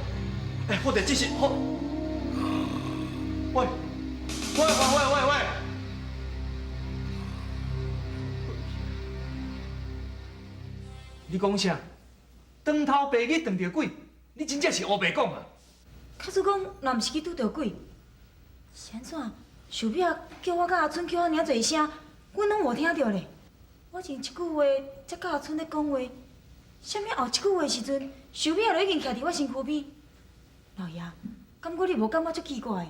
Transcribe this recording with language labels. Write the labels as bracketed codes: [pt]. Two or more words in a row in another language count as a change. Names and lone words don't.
[nan] 哎，我得这是好。喂！你讲啥？长头白日撞着鬼，你真正是黑白讲啊！假使讲若毋是去拄着鬼，是安怎？秀美啊叫我甲阿春叫我尔侪声，阮拢无听着咧。我前一句话才甲阿春咧讲话，啥物后一句话的时阵，秀美就已经徛伫我身躯边。老爷，感觉你无感觉足奇怪的？